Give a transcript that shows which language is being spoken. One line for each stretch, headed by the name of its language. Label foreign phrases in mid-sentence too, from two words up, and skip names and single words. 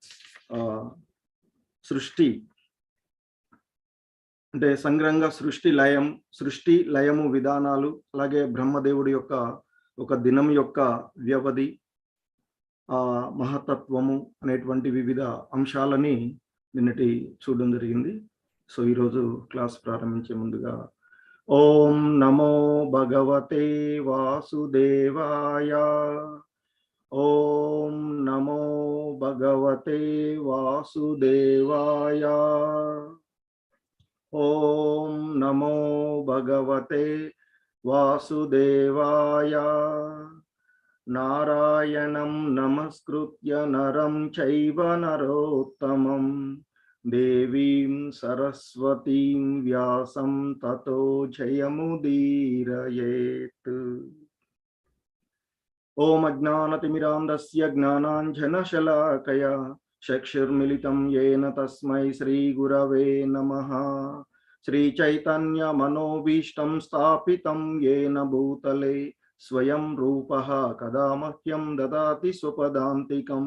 Telugu: సృష్టి అంటే సంగ్రహంగా సృష్టి లయము విధానాలు, అలాగే బ్రహ్మదేవుడి యొక్క ఒక దినం యొక్క వ్యవధి, మహతత్వము అనేటువంటి వివిధ అంశాలని నిన్నటి చూడడం జరిగింది. సో ఈరోజు క్లాస్ ప్రారంభించే ముందుగా
Sanskrit: ఓం నమో భగవతే వాసుదేవాయ, ఓం నమో భగవతే వాసుదేవాయ, ఓం నమో భగవతే వాసుదేవాయ. నారాయణం నమస్కృత్య నరం చైవ నరోత్తమం దేవీం సరస్వతీం వ్యాసం తతో జయముదీరయేత్. ఓం అజ్ఞానతిమిరాంధస్య జ్ఞానాంజనశలాకయా చక్షుర్మిలితం యేన తస్మై శ్రీగురవే నమః. శ్రీచైతన్యమనోభీష్టం స్థాపితం యేన భూతలే స్వయం రూపః కదా మహ్యం దదాతి స్వపదాంతికం.